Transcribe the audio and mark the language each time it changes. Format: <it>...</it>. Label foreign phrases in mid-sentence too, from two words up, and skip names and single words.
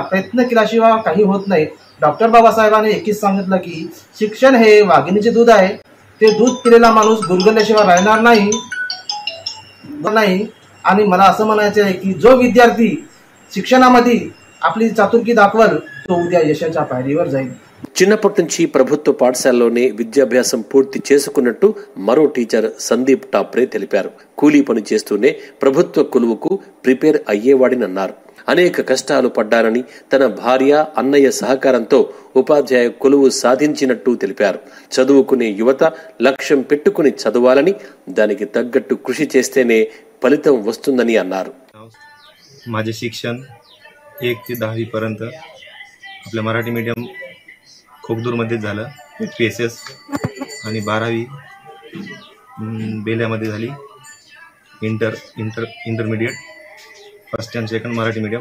<mr>प्रयत्न केल्याशिवाय काही होत नाही. डॉक्टर बाबासाहेबांनी एकच सांगितलं की शिक्षण हे वाघिणीचे दूध आहे. ते दूध पिलेला माणूस गुरगुरल्याशिवाय राहणार नाही. आणि मला असं म्हणायचं आहे की जो विद्यार्थी शिक्षणामध्ये आपली चातुर्की दाखवल तो उद्या यशाच्या पायरीवर जाईल.</mr> <te>చిన్నప్పటి నుంచి ప్రభుత్వ పాఠశాలలోనే విద్యాభ్యాసం పూర్తి చేసుకున్నట్టు మరో టీచర్ సందీప్ టాప్రే తెలిపారు. కూలీ పని చేస్తూనే ప్రభుత్వ కొలువుకు ప్రిపేర్ అయ్యేవాడినన్నారు. అనేక కష్టాలు పడ్డారని, తన భార్య అన్నయ్య సహకారంతో ఉపాధ్యాయ కొలువు సాధించినట్టు తెలిపారు. చదువుకునే యువత లక్ష్యం పెట్టుకుని చదవాలని, దానికి తగ్గట్టు కృషి చేస్తేనే ఫలితం వస్తుందని అన్నారు.</te> <mr>माझे शिक्षण 1 ते 10वी पर्यंत आपल्या मराठी मीडियम खोगदूरमध्येच झालं. PSS आणि 12वी बेल्यामध्ये झाली.</mr> <en>Intermediate first and second मराठी मीडियम.</en>